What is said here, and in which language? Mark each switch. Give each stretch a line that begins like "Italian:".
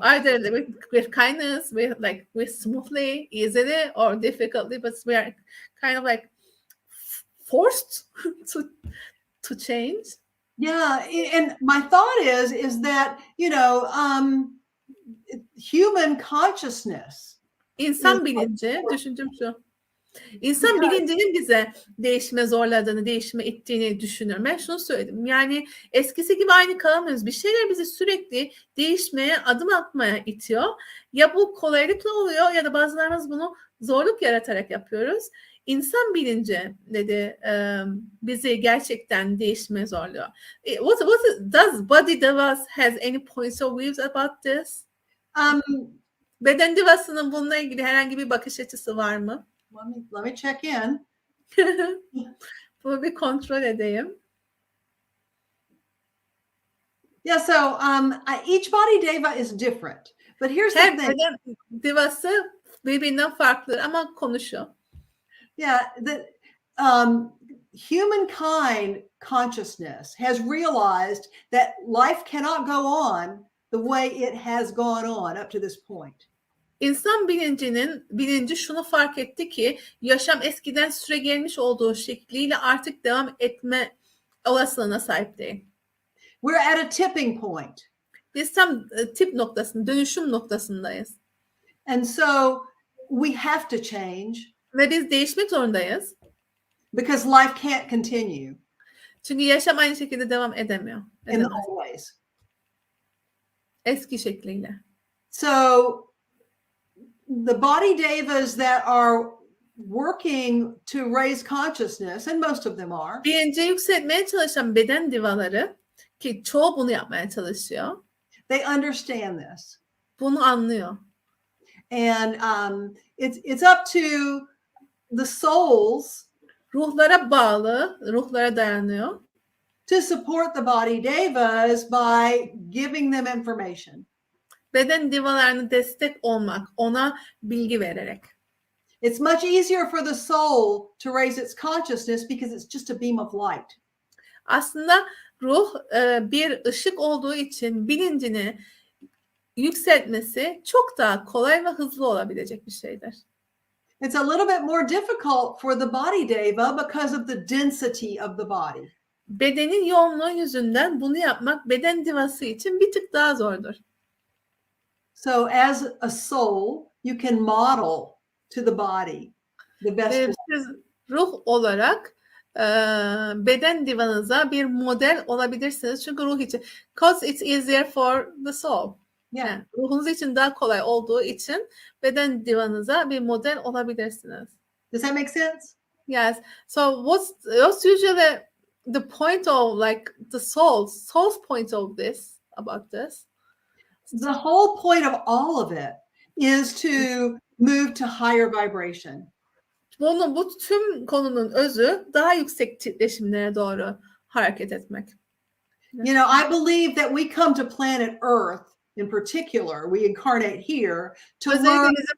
English: Either with kindness, with smoothly, easily, or difficultly, but we are kind of like forced to change. Yeah, and my thought is that, you know, human consciousness.
Turkish: İnsan bilinci, düşündüm şu. İnsan bilincinin bize değişime zorladığını, değişime ittiğini düşünüyorum. Ben şunu söyledim. Yani eskisi gibi aynı kalamıyoruz. Bir şeyler bizi sürekli değişmeye, adım atmaya itiyor. Ya bu kolaylıkla oluyor ya da bazılarımız bunu zorluk yaratarak yapıyoruz. İnsan bilinci dedi bizi gerçekten değişmeye zorluyor.
English: Does Body Divas has any points of views about this?
Turkish: Beden divasının bununla ilgili herhangi bir bakış açısı var mı?
English: Let me check in.
Turkish: Bunu bir kontrol edeyim.
English: Yeah, so each body diva is different. But here's the thing.
Turkish: Beden divası birbirinden farklı ama konuşuyor.
English: Yeah, the humankind consciousness has realized that life cannot go on the way it has gone on up to this point.
Turkish: İnsan bilinci şunu fark etti ki yaşam eskiden süre gelmiş olduğu şekliyle artık devam etme olasılığına sahip değil.
English: We're at a tipping point.
Turkish: Biz tam dönüşüm noktasındayız.
English: And so we have to change.
Turkish: Ve biz değişmek zorundayız.
English: Because life can't continue.
Turkish: Çünkü yaşam aynı şekilde devam edemiyor.
English: In the old ways.
Turkish: Eski şekliyle.
English: So the body devas that are working to raise consciousness, and most of them are.
Turkish: Bilinci yükseltmeye çalışan beden divaları, ki çoğu bunu yapmaya çalışıyor.
English: They understand this.
Turkish: Bunu anlıyor.
English: And it's up to the souls,
Turkish: ruhlara bağlı, ruhlara dayanıyor.
English: To support the body devas by giving them information.
Turkish: Beden divalarına destek olmak, ona bilgi vererek.
English: It's much easier for the soul to raise its consciousness because it's just a beam of light.
Turkish: Aslında ruh bir ışık olduğu için bilincini yükseltmesi çok daha kolay ve hızlı olabilecek bir şeydir.
English: It's a little bit more difficult for the body deva because of the density of the body.
Turkish: Bedenin yoğunluğu yüzünden bunu yapmak beden divası için bir tık daha zordur.
English: So as a soul, you can model to the body the best.
Turkish: Siz ruh olarak beden divanıza bir model olabilirsiniz. Çünkü ruh için.
English: Because it's easier for the soul. Yeah.
Turkish: Yani ruhunuz için daha kolay olduğu için beden divanıza bir model olabilirsiniz.
English: Does that make sense? Yes. So what's usually the point of like the soul's point of this about this? The whole point of all of it is to move to higher vibration.
Turkish: Bu tüm konunun özü daha yüksek titreşimlere doğru hareket etmek.
English: You know, I believe that we come to planet Earth in particular, we incarnate here to learn.